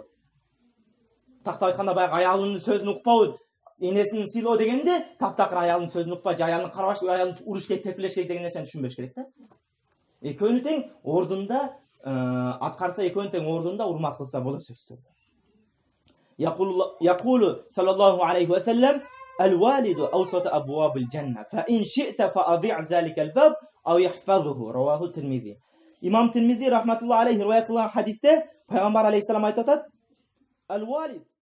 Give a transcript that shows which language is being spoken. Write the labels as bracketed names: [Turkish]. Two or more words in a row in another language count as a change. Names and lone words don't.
[Kyrgyz] Тактап айтканда баягы аялынын сөзүн укпау, энесин сыйлоо дегенде, таптакыр аялынын сөзүн укпай, же аялын карабаш, аялын уруш керек, тепкилеш керек деген нерсени түшүнбөш керек да. Экөөнү тең ордунда аткарса, экөөнү тең ордунда урмат кылса болот сөзсүз. [Arabic] يقول صلى الله عليه وسلم: "الوالد أوسط أبواب الجنة فإن شئت فأضع ذلك الباب أو يحفظه." رواه الترمذي. [Kyrgyz] Имам Тирмизи [Arabic] رحمة الله عليه [Kyrgyz] риваят кылган хадисте пайгамбар алейхиссалам айтып атат: "Ал-валид